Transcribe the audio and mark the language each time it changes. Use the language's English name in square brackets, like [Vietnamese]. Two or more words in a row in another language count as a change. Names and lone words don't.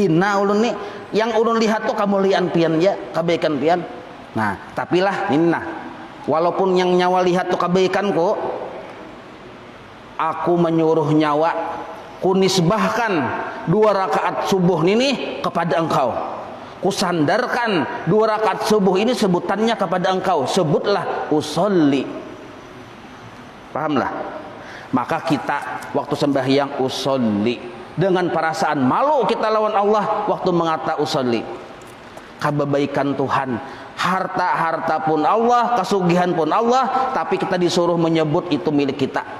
[Banjar] Hina ulun nih Yang ulun lihat tuh kemuliaan pian ya, kebaikan pian. Nah, tapi lah ini nah, walaupun yang nyawa lihat tuh kebaikan kok, aku menyuruh nyawa kunisbahkan 2 rakaat subuh ini kepada engkau. Kusandarkan 2 rakaat subuh ini sebutannya kepada engkau. Sebutlah usolli. Pahamlah? Maka kita waktu sembahyang usolli dengan perasaan malu kita lawan Allah waktu mengata usolli. Kebaikan Tuhan, harta pun Allah, kesugihan pun Allah, tapi kita disuruh menyebut itu milik kita.